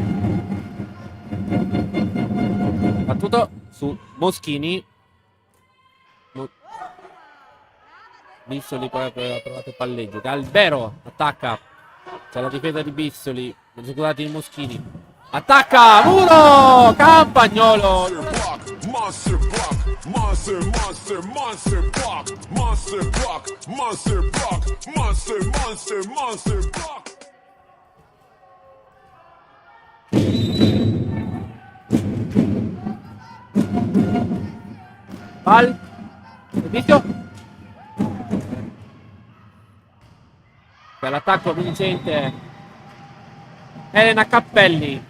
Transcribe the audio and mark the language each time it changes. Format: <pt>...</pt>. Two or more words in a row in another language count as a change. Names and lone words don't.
<it>Battuto su Moschini. Bissoli poi ha provato il palleggio. Galbero attacca. C'è la difesa di Bissoli. Scusate, di Moschini. Attacca! Muro! Campagnolo!</it> <en>Monster block, monster block, monster block, monster block, monster block.</en> <it>Val, servizio. Per l'attacco vincente Elena Cappelli.</it>